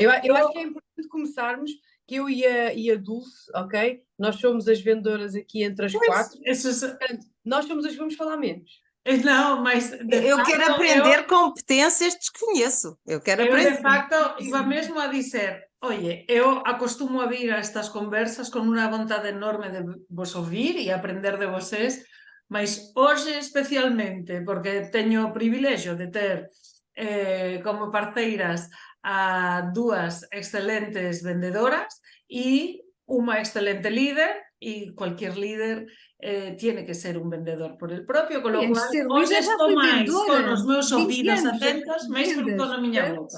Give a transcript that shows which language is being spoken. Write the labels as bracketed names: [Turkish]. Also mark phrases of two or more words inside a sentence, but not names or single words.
[Portuguese] Eu acho que é importante começarmos, que eu e a Dulce, ok? Nós somos as vendedoras aqui entre as quatro. Portanto, nós somos as que vamos falar menos. Não, mas Eu quero aprender competências, desconheço. Eu quero eu aprender. [Galician] de facto iba mesmo a dizer, oye, eu acostumo a vir a estas conversas con unha vontade enorme de vos ouvir e aprender de vocês, mas hoxe especialmente, porque teño o privilexio de ter como parceiras a dúas excelentes vendedoras e unha excelente líder, e [Spanish] cualquier líder tiene que ser un vendedor por el propio, con lo cual [Galician] hoxe estou máis con os meus ouvidos atentos, máis que con a miña boca.